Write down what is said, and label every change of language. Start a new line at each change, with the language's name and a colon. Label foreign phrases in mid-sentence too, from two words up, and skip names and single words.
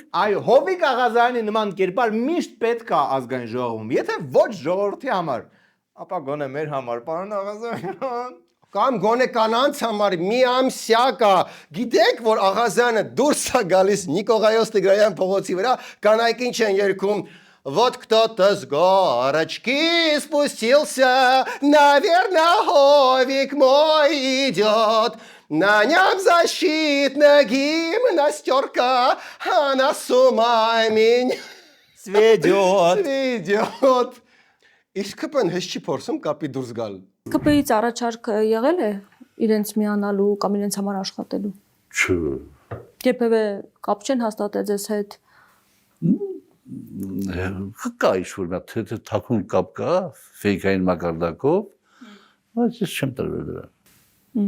Armenian: Այո, Հովիկ Աղազարյանի նման կերպար միշտ պետք է ազգային ժողովում։ Եթե ոչ ժողովրդի համար, ապա գոնե մեր համար, պարոն Աղազարյան։ Կամ գոնե կանանց համար մի ամսյա կա։ Գիտեք, որ Աղազյանը դուրս է գալիս Նիկողայոս Տիգրայան փողոցի վրա, կանայք ինչ են երգում.
Russian: Вот кто-то с горочки спустился, наверное, Ховик мой идет. На нем защитная гимнастерка, она с ума меня сведет.
Armenian: Իսկ կպեն հեշ չի փորձում կապի դուրս գալ։ ԿՊ-ից առաջարկ եղել է իրենց միանալու կամ իրենց համար աշխատելու։ Չէ։ Երբևէ կապ չեն հաստատել ձեզ հետ։ Կա ինչ-որ մի թե թաքուն կապ կա, ֆեյքային մակարդակով, բայց ես չեմ տրվել դրան։